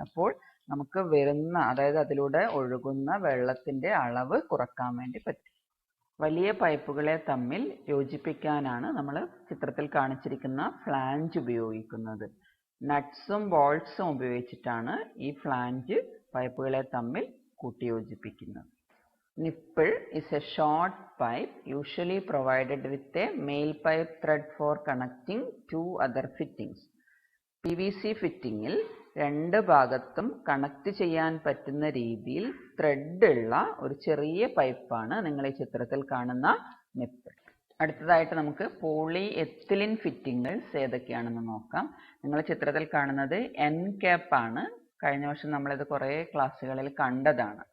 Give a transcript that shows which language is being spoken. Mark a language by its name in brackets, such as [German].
[Malayalam] അപ്പോൾ നമുക്ക് വരുന്ന അതായത് അതിലൂടെ ഒഴുകുന്ന വെള്ളത്തിന്റെ അളവ് കുറക്കാൻ വേണ്ടി പറ്റും. വലിയ പൈപ്പുകളെ തമ്മിൽ യോജിപ്പിക്കാനാണ് നമ്മൾ ചിത്രത്തിൽ കാണിച്ചിരിക്കുന്ന ഫ്ലാഞ്ച് ഉപയോഗിക്കുന്നത്. നട്ട്സും ബോൾട്സും ഉപയോഗിച്ചിട്ടാണ് ഈ ഫ്ലാഞ്ച് പൈപ്പുകളെ തമ്മിൽ കൂട്ടിയോജിപ്പിക്കുന്നത്. [English] Nipple is a short pipe usually provided with a male pipe thread for connecting two other fittings. [Malayalam] PVC ഫിറ്റിങ്ങിൽ രണ്ട് ഭാഗത്തും കണക്ട് ചെയ്യാൻ പറ്റുന്ന രീതിയിൽ ത്രെഡ് ഉള്ള ഒരു ചെറിയ പൈപ്പാണ് നിങ്ങൾ ഈ ചിത്രത്തിൽ കാണുന്ന നിപ്പിൾ. അടുത്തതായിട്ട് നമുക്ക് പോളി എത്തിലിൻ ഫിറ്റിംഗേഴ്സ് ഏതൊക്കെയാണെന്ന് നോക്കാം. നിങ്ങൾ ചിത്രത്തിൽ കാണുന്നത് എൻ ക്യാപ്പ് ആണ്. കഴിഞ്ഞ വർഷം നമ്മളിത് കുറേ ക്ലാസ്സുകളിൽ കണ്ടതാണ്.